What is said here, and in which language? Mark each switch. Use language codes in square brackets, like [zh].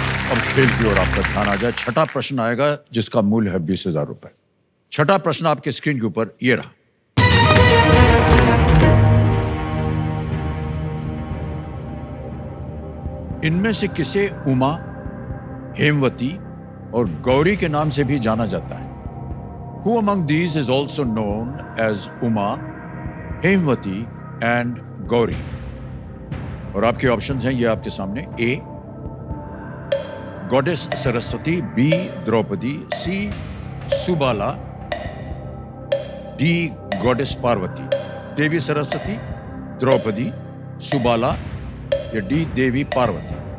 [hi] अब खेल की ओर आपका ध्यान आ जाए। छठा प्रश्न आएगा जिसका मूल्य है 20,000 रुपए। छठा प्रश्न आपके स्क्रीन के ऊपर ये रहा। इनमें से किसे उमा, हेमवती और गौरी के नाम से भी जाना जाता है? [en] Who among these is also known as Uma, Hemavati and Gauri? [hi] और आपके ऑप्शंस हैं ये आपके सामने। ए गॉडेस सरस्वती, बी द्रौपदी, सी सुबाला, डी गॉडेस पार्वती। देवी सरस्वती, द्रौपदी, सुबाला या डी देवी पार्वती?